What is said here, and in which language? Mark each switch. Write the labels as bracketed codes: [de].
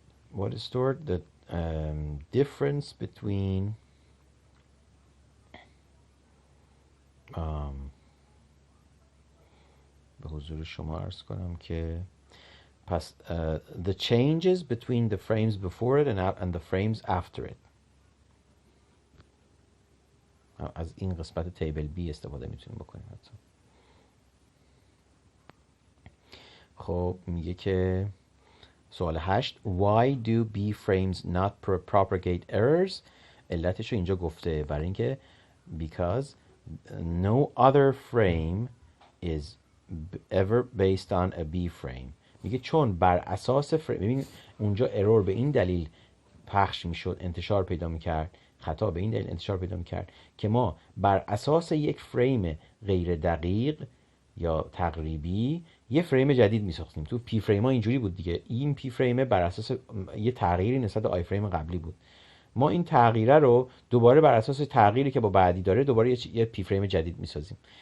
[en] What is stored? The difference between [fa] به حضور شما عرض کنم که پس [en] the changes between the frames before it and the frames after it. [fa] از این قسمت تیبل B استفاده میتونیم بکنیم حتی. خب میگه که سوال 8 [en] Why do B frames not propagate errors؟ [fa] علتش رو اینجا گفته برای اینکه [en] because no other frame is ever based on a B frame. [fa] میگه چون بر اساس ببین اونجا ارور به این دلیل پخش میشد انتشار پیدا میکرد، خطا به این دلیل انتشار پیدا میکرد که ما بر اساس یک فریم غیر دقیق یا تقریبی یه فریم جدید میساختیم. تو پی فریم ها اینجوری بود دیگه، این پی فریم بر اساس یه تغییری نسبت به آی فریم قبلی بود، ما این تغییره رو دوباره بر اساس تغییری که با بعدی داره دوباره یه پی فریم جدید میسازیم.